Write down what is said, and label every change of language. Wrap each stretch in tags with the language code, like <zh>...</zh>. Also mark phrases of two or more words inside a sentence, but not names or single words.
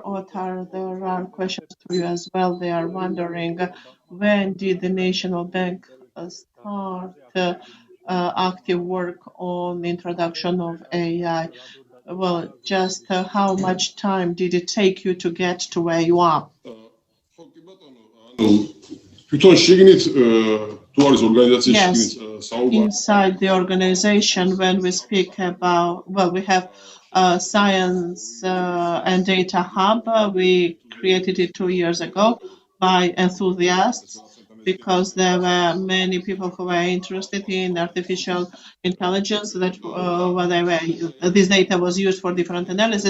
<en>Otar, there are questions to you as well. They are wondering when did the National Bank start active work on the introduction of AI? Well, just how much time did it take you to get to where you are?</en> <ka>თვითონ შიგნით თუ არის ორგანიზაციის</ka> <en>Yes.</en> <ka>შიგნით საუბარი</ka> <en>Inside the organization, when we speak about, well, we have science and data hub. We created it 2 years ago by enthusiasts because there were many people who were interested in artificial intelligence that this data was used for different analysis.</en>